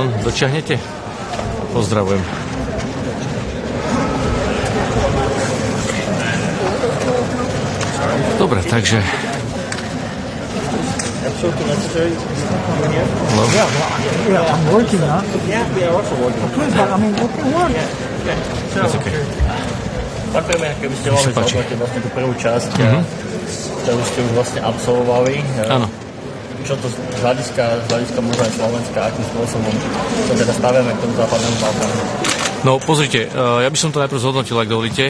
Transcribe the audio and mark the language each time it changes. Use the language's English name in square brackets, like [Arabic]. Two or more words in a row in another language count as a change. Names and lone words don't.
[Slovak] Dočiahnete? Pozdravujem. Dobre, takže... No. [English] I'm working, huh? Yeah, we are also working. Okay, but I mean, what can work? That's okay. [Slovak] Ďakujeme, keby ste mohli zhodnotiť vlastne tú prvú časť, ktorú ste už vlastne absolvovali. Áno. Čo to z hľadiska možno aj Slovenska, akým spôsobom to teda staviame k tomu západnému Balkánu? No pozrite, ja by som to najprv zhodnotil, ak dovolíte.